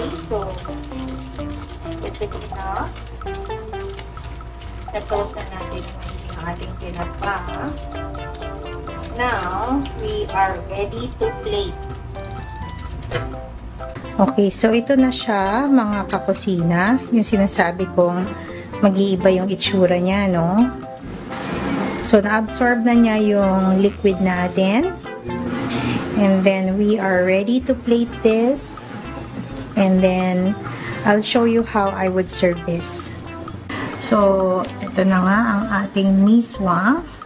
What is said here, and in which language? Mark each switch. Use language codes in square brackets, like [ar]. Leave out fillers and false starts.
[en] So, this is enough. [tl] Na-toast na natin yung ating tinapa. [en] Now, we are ready to plate. [tl] Okay, so ito na siya, mga kakusina. Yung sinasabi kong mag-iiba yung itsura niya, no? So, na-absorb na niya yung liquid natin. [en] And then, we are ready to plate this. And then, I'll show you how I would serve this. [tl] So, ito na nga ang ating miswa.